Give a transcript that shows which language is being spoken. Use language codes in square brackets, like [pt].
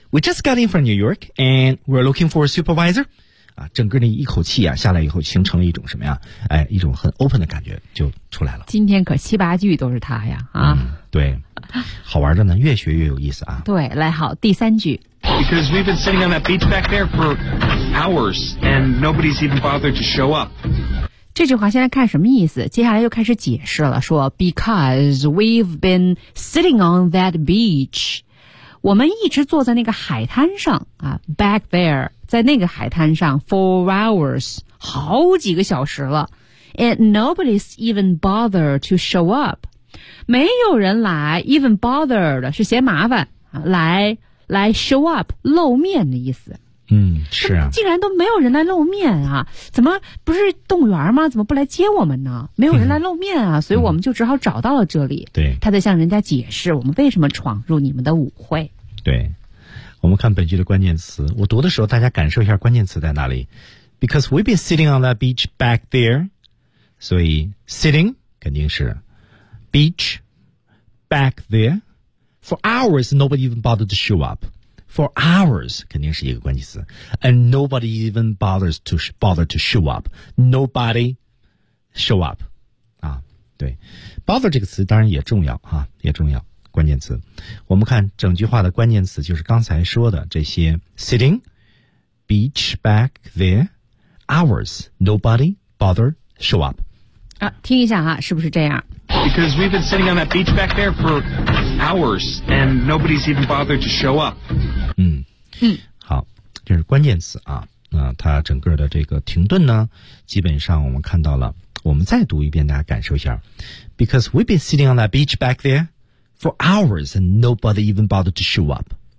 [en] We just got in from New York, and we're looking for a supervisor. [zh] 啊，整个那一口气啊下来以后，形成了一种什么呀？哎，一种很 open 的感觉就出来了。今天可七八句都是他呀！啊，对，好玩的呢，越学越有意思啊。对，来好，第三句。 [en] Because we've been sitting on that beach back there for hours, and nobody's even bothered to show up. [zh] 这句话现在看什么意思？接下来又开始解释了，说 Because we've been sitting on that beach，我们一直坐在那个海滩上啊 ， back there，在那个海滩上 for hours，好几个小时了 ， and nobody's even bothered to show up，没有人来 ， even bothered 是嫌麻烦，来 show up 露面的意思。嗯，是啊，竟然都没有人来露面啊，怎么不是动员吗？怎么不来接我们呢？没有人来露面啊，所以我们就只好找到了这里。对，他在向人家解释我们为什么闯入你们的舞会。对，我们看本句的关键词，我读的时候大家感受一下关键词在哪里。 [en] Because we've been sitting on that beach back there，所以 sitting 肯定是 beach back there for hours nobody even bothered to show upFor hours 肯定是一个关键词，and nobody even bothers to bother to show up. [zh] Nobody show up. 啊，对 ，bother 这个词当然也重要哈、啊，也重要关键词。我们看整句话的关键词就是刚才说的这些 ： sitting, beach back there, hours, nobody bother show up. 啊，听一下哈、啊，是不是这样 [en] ？Because we've been sitting on that beach back there for hours, and nobody's even bothered to show up. [zh] 嗯，好，这是关键词啊。那、它整个的这个停顿呢，基本上我们看到了。我们再读一遍，大家感受一下。 [en] Because we've been sitting on that beach back there for hours and nobody even bothered to show up.